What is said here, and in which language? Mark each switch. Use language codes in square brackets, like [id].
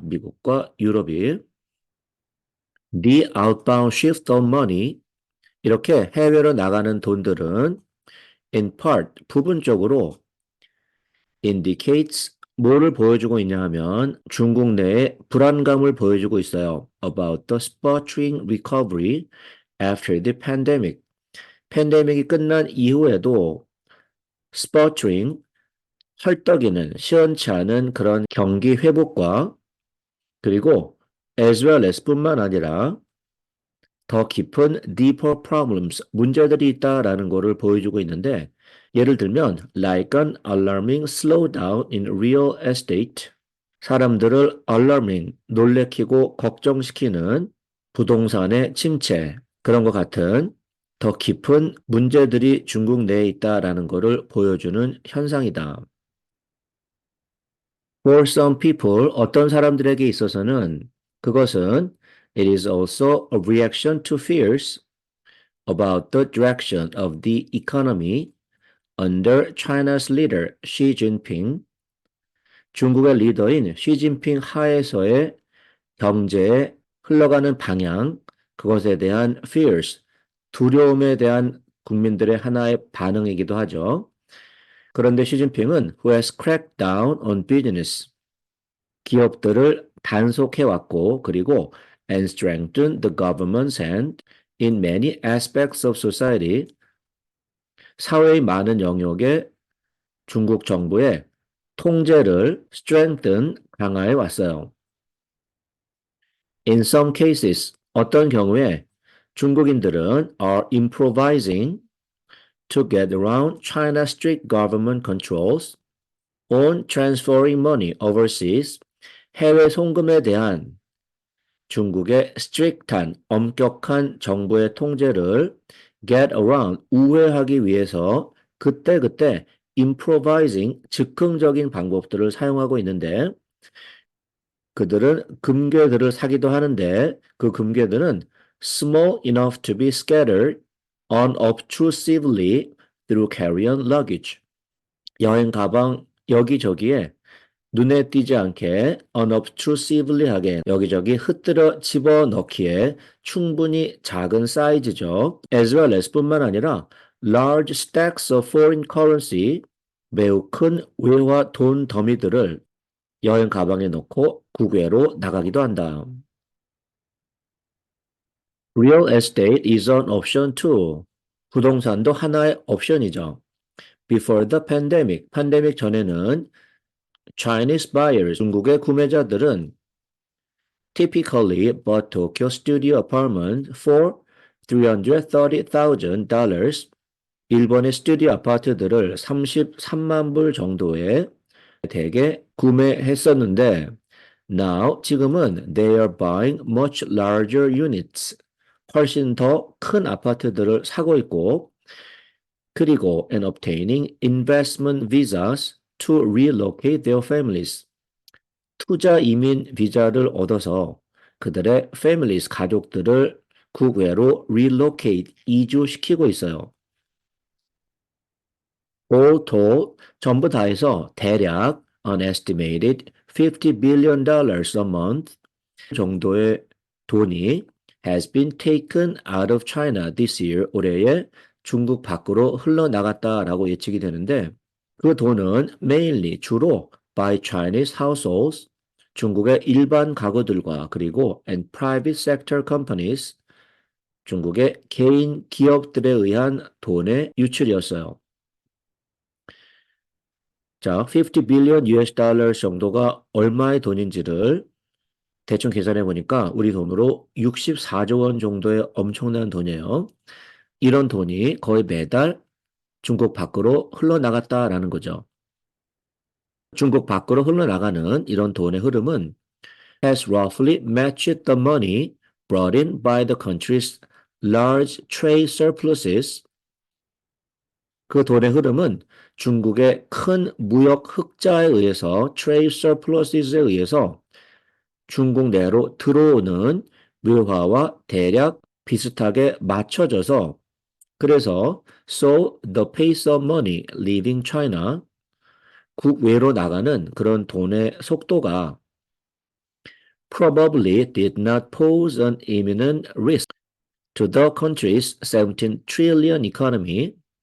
[ko] 미국과 유럽이. [en] The outbound shift of money, [ko] 이렇게 해외로 나가는 돈들은 [en] in part, [ko] 부분적으로 [en] indicates [ko] 뭐를 보여주고 있냐 하면 중국 내의 불안감을 보여주고 있어요. [en] About the sputtering recovery after the pandemic. [ko] 팬데믹이 끝난 이후에도 [en] sputtering, [ko] 헐떡이는 시원치 않은 그런 경기 회복과 그리고 [en] as well as [ko] 뿐만 아니라 더 깊은 [en] deeper problems, [ko] 문제들이 있다라는 것을 보여주고 있는데 예를 들면 [en] like an alarming slowdown in real estate, [ko] 사람들을 [en] alarming, [ko] 놀래키고 걱정시키는 부동산의 침체, 그런 것 같은 더 깊은 문제들이 중국 내에 있다라는 것을 보여주는 현상이다. [en] For some people, [ko] 어떤 사람들에게 있어서는 그것은 [en] it is also a reaction to fears about the direction of the economy under China's leader Xi Jinping, [ko] 중국의 리더인 시진핑 하에서의 경제에 흘러가는 방향, 그것에 대한 [en] fears, [ko] 두려움에 대한 국민들의 하나의 반응이기도 하죠. 그런데 시진핑은 [en] who has cracked down on business, [ko] 기업들을 단속해왔고 그리고 [en] and strengthened the government's hand in many aspects of society, [ko] 사회의 많은 영역에 중국 정부의 통제를 strengthen, 강화해 왔어요. [en] In some cases, [ko] 어떤 경우에 중국인들은 [en] are improvising to get around China's strict government controls on transferring money overseas, [ko] 해외 송금에 대한 중국의 strict한, 엄격한 정부의 통제를 [en] get around, [ko] 우회하기 위해서 그때그때 [en] improvising, [ko] 즉흥적인 방법들을 사용하고 있는데 그들은 금괴들을 사기도 하는데 그 금괴들은 [en] small enough to be scattered unobtrusively through carry-on luggage. [ko] 여행 가방 여기저기에 눈에 띄지 않게 [en] unobtrusively [ko] 하게 여기저기 흩뜨려 집어넣기에 충분히 작은 사이즈죠. [en] as well as [ko] 뿐만 아니라 [en] large stacks of foreign currency [ko] 매우 큰 외화 돈 더미들을 여행 가방에 넣고 국외로 나가기도 한다. [en] Real estate is an option too. [ko] 부동산도 하나의 옵션이죠. [en] Before the pandemic, [ko] 팬데믹 전에는 [en] Chinese buyers, [ko] 중국의 구매자들은 [en] typically bought Tokyo studio apartment for $330,000. [ko] 일본의 스튜디오 아파트들을 33만 불 정도에 대개 구매했었는데 [en] now [ko] 지금은 [en] they are buying much larger units. [ko] 훨씬 더 큰 아파트들을 사고 있고 그리고 [en] and obtaining investment visas to relocate their families. [ko] 투자 이민 비자를 얻어서 그들의 [en] families, [ko] 가족들을 국외로 [en] relocate, [ko] 이주시키고 있어요. [en] all told, [ko] 전부 다 해서 대략 [en] an estimated $50 billion a month [ko] 정도의 돈이 [en] has been taken out of China this year. [ko] 올해에 중국 밖으로 흘러나갔다라고 예측이 되는데 그 돈은 [en] mainly [ko] 주로 [en] by Chinese households, [ko] 중국의 일반 가구들과 그리고 [en] and private sector companies, [ko] 중국의 개인 기업들에 의한 돈의 유출이었어요. 자, [en] 50 billion US dollars [ko] 정도가 얼마의 돈인지를 대충 계산해 보니까 우리 돈으로 64조 원 정도의 엄청난 돈이에요. 이런 돈이 거의 매달 중국 밖으로 흘러나갔다라는 거죠. 중국 밖으로 흘러나가는 이런 돈의 흐름은 [en] has roughly matched the money brought in by the country's large trade surpluses. [ko] 그 돈의 흐름은 중국의 큰 무역 흑자에 의해서 [en] trade surpluses [ko] 에 의해서 중국 내로 들어오는 외화와 대략 비슷하게 맞춰져서 그래서 [en] so the pace of money leaving China [ko] 국외로 나가는 그런 돈의 속도가 [en] probably did not pose an imminent risk to the country's 17 trillion economy.